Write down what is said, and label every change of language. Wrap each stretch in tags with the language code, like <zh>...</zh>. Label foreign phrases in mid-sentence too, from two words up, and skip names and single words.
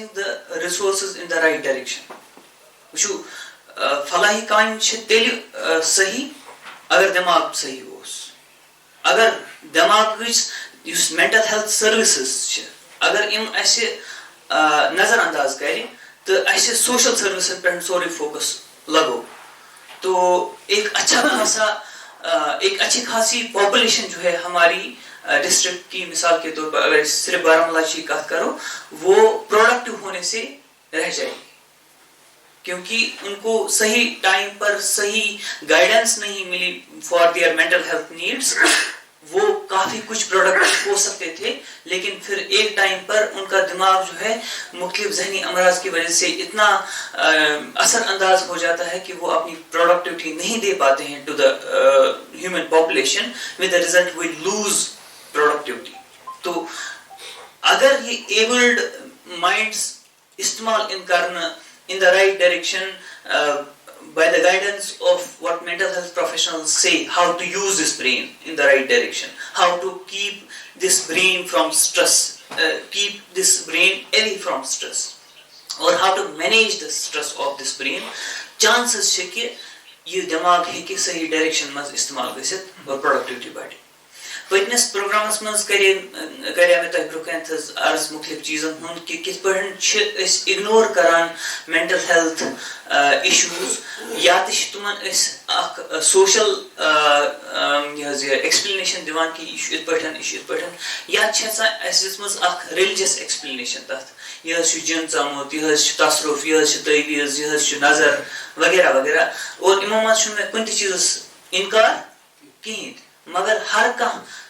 <en>the resources in the right direction</en> <ks>وٕچھِو فلاحی کامہِ چھِ تیٚلہِ صحیح اگر دٮ۪ماغ صحیح اوس اگر دٮ۪ماغٕچ یُس</ks> <en>mental health services</en> <ks>چھِ اگر یِم اَسہِ نظر انداز کرِ تہٕ اَسہِ سوشل سٔروِسن پٮ۪ٹھ سورُے فوکس لگو</ks> <ur>تو ایک اچھی خاصی پاپولیشن جو ہے ہماری ڈسٹرکٹ کی مثال کے طور پر اگر صرف بارہمولہ کی بات کرو وہ پروڈکٹیو ہونے سے رہ جائے گی کیونکہ ان کو صحیح ٹائم پر صحیح گائیڈنس نہیں ملی</ur> <en>for their mental health needs</en> <ur>وہ کافی کچھ پروڈکٹیو ہو سکتے تھے لیکن پھر ایک ٹائم پر ان کا دماغ جو ہے مختلف ذہنی امراض کی وجہ سے اتنا اثر انداز ہو جاتا ہے کہ وہ اپنی پروڈکٹیوٹی نہیں دے پاتے ہیں</ur> <en>to the human population with the result we lose productivity</en> <ur>تو اگر یہ</ur> <en>abled minds</en> <ur>استعمال ان کرنا</ur> <en>in the right direction by the guidance of what mental health professionals say how to use this brain in the right direction how to keep this brain from stress keep this brain</en> <ks>away from stress or how to manage the stress of this brain چانسز چھِ کہِ یہِ دماغ ہے کہِ صحیح ڈائریکشن مَس استعمال گژھِت اور پروڈکٹیوٹی بڑی پٔتمِس پروگرامس منٛز کرے مےٚ تۄہہِ برونٛہہ کَنہِ عرض مُختلِف چیٖزن ہُنٛد کہِ کِتھ پٲٹھۍ چھِ أسۍ اِگنور کران</ks> <en>mental health issues</en> <ks>یا تہِ چھِ تِمن أسۍ اکھ سوشل یہِ حظ یہِ ایکسپلینیشن دِوان کہِ یہِ چھُ یِتھ پٲٹھۍ یہِ چھُ یِتھ پٲٹھۍ یا چھِ آسان اَسہِ دِژمٕژ اکھ</ks> <en>religious explanation</en> <ks>تتھ یہِ حظ چھُ جِن ژامُت یہِ حظ چھُ تصرُف یہِ حظ چھُ تعویٖز یہِ حظ چھُ نظر وغیرہ وغیرہ اور یِمو منٛز چھُنہٕ مےٚ کُنہِ تہِ چیٖزس اِنکار کِہیٖنۍ مگر ہر کانٛہہ</ks>